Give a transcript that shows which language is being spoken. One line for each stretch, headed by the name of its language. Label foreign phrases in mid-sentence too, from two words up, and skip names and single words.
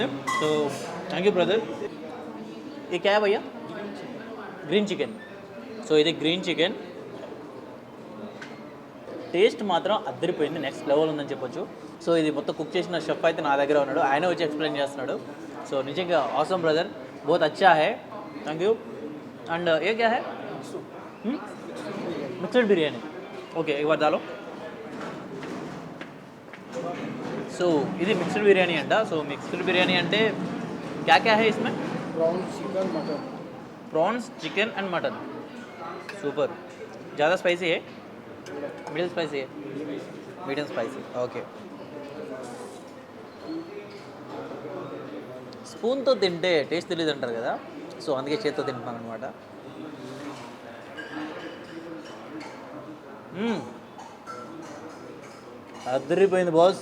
Telugu: సో
English: thank you brother.
Telugu: ఇది
Hindi: क्या भैया?
English: green chicken.
Telugu: సో ఇది
English: green chicken.
Telugu: టేస్ట్ మాత్రం అద్దరిపోయింది,
English: next level
Telugu: ఉందని చెప్పొచ్చు. సో ఇది మొత్తం కుక్ చేసిన షెఫ్ అయితే నా దగ్గర ఉన్నాడు, ఆయన వచ్చి ఎక్స్ప్లెయిన్ చేస్తున్నాడు. సో నిజంగా
English: awesome brother,
Hindi: बहुत अच्छा है.
English: thank you.
Hindi: and ये क्या है?
English: mixed biryani. ఓకే,
Hindi: एक बार डालो.
Telugu: సో ఇది
English: mixed biryani
Telugu: అంట.
Hindi: సో
English: mixed biryani
Hindi: అంటే क्या क्या है इसमें?
English: prawns chicken and mutton.
Hindi: सुपर. ज़्यादा स्पाइसी है?
English: middle spicy
Hindi: है?
English: Medium spicy. Okay.
Telugu: స్పూన్తో తింటే టేస్ట్ తెలియదు అంటారు కదా. సో అందుకే చేతితో తింటున్నాను అనమాట. అద్దరిపోయింది బాస్.